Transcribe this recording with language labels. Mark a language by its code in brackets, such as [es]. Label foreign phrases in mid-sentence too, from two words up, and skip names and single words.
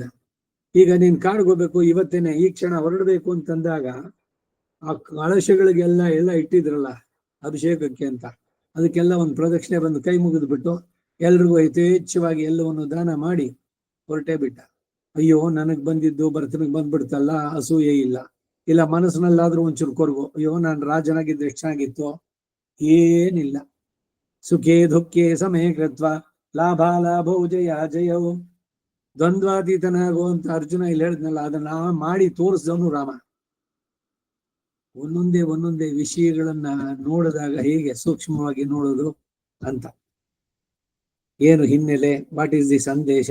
[kn] ಈಗ ನೀನ್ ಕಾಡ್ಗೆ ಹೋಗ್ಬೇಕು, ಇವತ್ತೇನೆ ಈ ಕ್ಷಣ ಹೊರಡಬೇಕು ಅಂತಂದಾಗ ಆ ಕಳಶಗಳಿಗೆಲ್ಲ ಇಟ್ಟಿದ್ರಲ್ಲ ಅಭಿಷೇಕಕ್ಕೆ ಅಂತ, ಅದಕ್ಕೆಲ್ಲ ಒಂದು ಪ್ರದಕ್ಷಿಣೆ ಬಂದು ಕೈ ಮುಗಿದು ಬಿಟ್ಟು ಎಲ್ರಿಗೂ ಯಥೇಚ್ಛವಾಗಿ ಎಲ್ಲವನ್ನು ದಾನ ಮಾಡಿ ಹೊರಟೇ ಬಿಟ್ಟ. ಅಯ್ಯೋ ನನಗ್ ಬಂದಿದ್ದು ಭರತನಿಗೆ ಬಂದ್ಬಿಡ್ತಲ್ಲ, ಅಸೂಯೆ ಇಲ್ಲ ಮನಸ್ಸಿನಲ್ಲಾದ್ರೂ ಒಂಚೂರು ಕೊರಗು, ಅಯ್ಯೋ ನಾನು ರಾಜನಾಗಿದ್ದು ಎಷ್ಟು ಚೆನ್ನಾಗಿತ್ತು. ಏನಿಲ್ಲ. [sa] ಸುಖೇ ದುಃಖೇ ಸಮೇ ಕೃತ್ವ ಲಾಭೋ ಜಯವು. [kn] ದ್ವಂದ್ವಾತೀತನಾಗುವಂತ ಅರ್ಜುನ ಇಲ್ಲಿ ಹೇಳಿದ್ನಲ್ಲ, ಅದನ್ನ ಮಾಡಿ ತೋರಿಸಿದವನು ರಾಮ. ಒಂದೊಂದೇ ವಿಷಯಗಳನ್ನ ನೋಡಿದಾಗ ಹೇಗೆ ಸೂಕ್ಷ್ಮವಾಗಿ ನೋಡೋದು, ಅಂತ. ಏನು ಹಿನ್ನೆಲೆ, [en] what is the [kn] ಸಂದೇಶ?